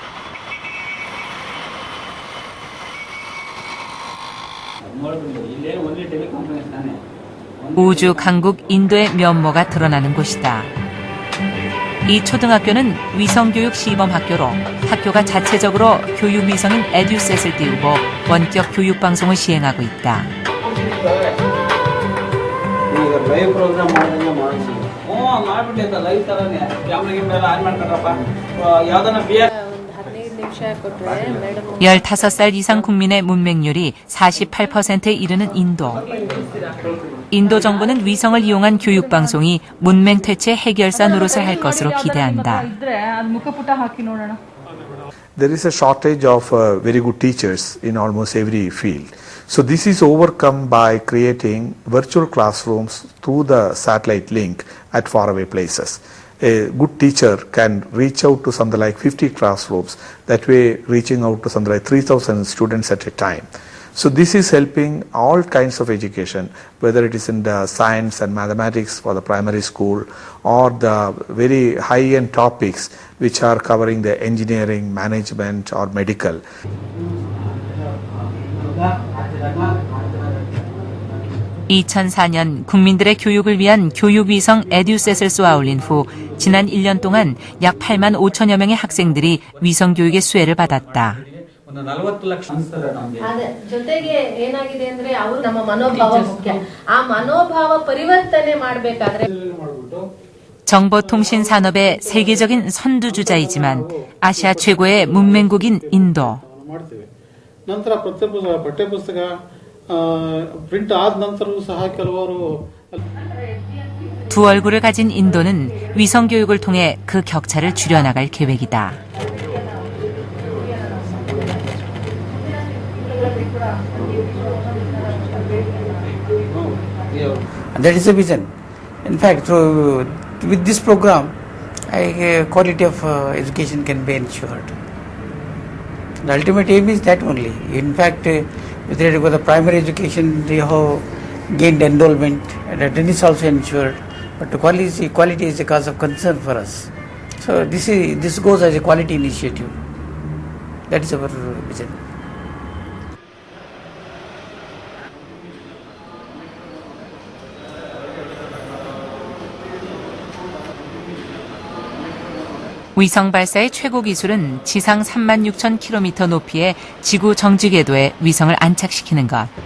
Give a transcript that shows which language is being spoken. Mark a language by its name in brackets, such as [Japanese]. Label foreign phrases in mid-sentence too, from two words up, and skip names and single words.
[Korean] 우주 강국 인도의 면모가 드러나는 곳이다. 이 초등학교는 위성교육 시범학교로 학교가 자체적으로 교육 위성인 에듀셋을 띄우고 원격 교육 방송을 시행하고 있다. [English] live program [Kannada] ಮಾಡ್ದಂಗೆ ಮಾಡಿಸಿ ಮಾಡ್ಬಿಟ್ಟೈತ ಲೈವ್ ಥರನೇ ಕ್ಯಾಮ್ರಾ ಗಿಮ್ರಾ ಆನ್ ಮಾಡ್ಕೊಂಡ್ರಪ್ಪ ಯಾವ್ದನ್ನ ಬಿಯರ್ [Korean] 15살 이상 국민의 문맹률이 48%에 이르는 인도. 인도 정부는 위성을 이용한 교육 방송이 문맹 퇴치 해결사 노릇을 할 것으로 기대한다. [English] There is a shortage of very good teachers in almost every field. So this is overcome by creating virtual classrooms through the satellite link at faraway places. A good teacher can reach out to something like 50 classrooms, that way reaching out to something like 3,000 students at a time. So this is helping all kinds of education, whether it is in the science and mathematics for the primary school or the very high-end topics which are covering the engineering, management or medical. [Korean] 2004년 국민들의 교육을 위한 교육위성 에듀셋을 쏘아 올린 후 지난 1년 동안 약 8만 5천여 명의 학생들이 위성교육의 수혜를 받았다. [Kannada] ಜೊತೆಗೆ ಏನಾಗಿದೆ ಅಂದ್ರೆ ಅವರು ನಮ್ಮ ಮನೋಭಾವ ಮುಖ್ಯ ಆ ಮನೋಭಾವ ಪರಿವರ್ತನೆ ಮಾಡಬೇಕಾದ್ರೆ [Korean] 정보통신 산업의 세계적인 선두주자이지만 아시아 최고의 문맹국인 인도. [Kannada] ನಂತರ ಪ್ರತಿಯೊಬ್ಬ ಪಠ್ಯಪುಸ್ತಕ ಪ್ರಿಂಟ್ ಆದ ನಂತರವೂ ಸಹ ಕೆಲವರು [Korean] 두 얼굴을 가진 인도는 위성 교육을 통해 그 격차를 줄여나갈 계획이다. [English] That is the vision. In fact, with this program, quality of education can be ensured. The ultimate aim is that only. In fact, with regard to the primary education, they have gained enrollment, and that is also ensured. But the quality is a cause of concern for us. So this goes as a quality initiative. That is our vision. [Korean] 위성 발사의 최고 기술은 지상 36,000km 높이의 지구 정지 궤도에 위성을 안착시키는 것.